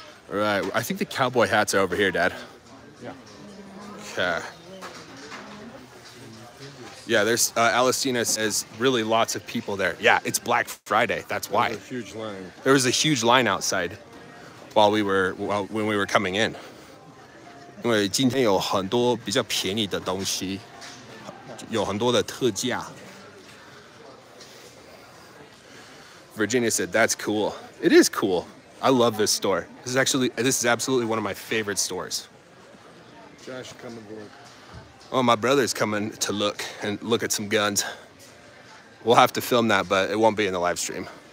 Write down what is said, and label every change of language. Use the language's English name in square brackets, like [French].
[English] All right, I think the cowboy hats are over here, Dad. Yeah. Okay. Yeah, there's Alestina says really lots of people there. Yeah, it's Black Friday. That's why. There's a huge line. There was a huge line outside when we were coming in. [Chinese] 因为今天有很多比较便宜的东西，有很多的特价。 [English] Virginia said, "That's cool. It is cool. I love this store. This is absolutely one of my favorite stores." Josh, come aboard. Oh, my brother's coming to look at some guns. We'll have to film that, but it won't be in the live stream.